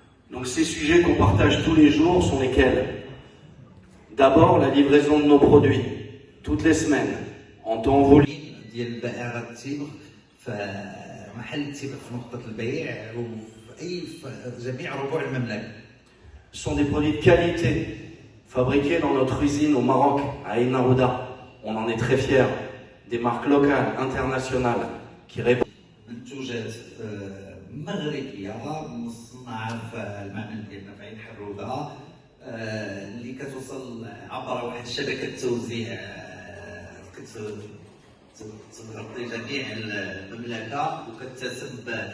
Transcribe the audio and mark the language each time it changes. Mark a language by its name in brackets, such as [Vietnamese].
[French] Donc ces sujets qu'on partage tous les jours sont lesquels? D'abord la livraison de nos produits, toutes les semaines, en temps voulu. [Arabic] ديال بائع التبغ فمحل التبغ في نقطة البيع وفي جميع ربوع المملكة. [French] Ce sont des produits de qualité, fabriqués dans notre usine au Maroc, à Ain Arouda. On en est très fiers. Des marques locales, internationales, qui répondent. [Arabic] منتوجات مغربية مصنعة في المعمل ديالنا في عين حرودة اللي كتوصل عبر واحد شبكة توزيع كتغطي جميع المملكة وكتسب.